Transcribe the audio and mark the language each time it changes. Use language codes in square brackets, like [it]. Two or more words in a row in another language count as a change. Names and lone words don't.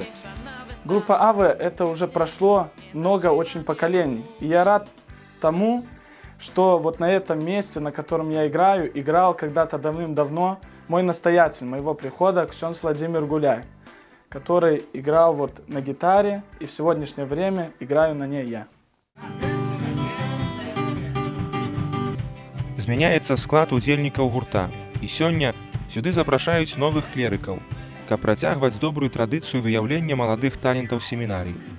[ru] Группа «Ава» — это уже прошло много очень поколений. И я рад тому, что вот на этом месте, на котором я играл когда-то давным-давно мой настоятель моего прихода, ксёндз Владимир Гуляй, который играл вот на гитаре, и в сегодняшнее время играю на ней я. [be] Змяняецца склад удзельнікаў гурта, і сёння сюды запрашаюць новых клерыкаў, каб працягваць добрую традыцыю выяўлення маладых талентаў семінарій.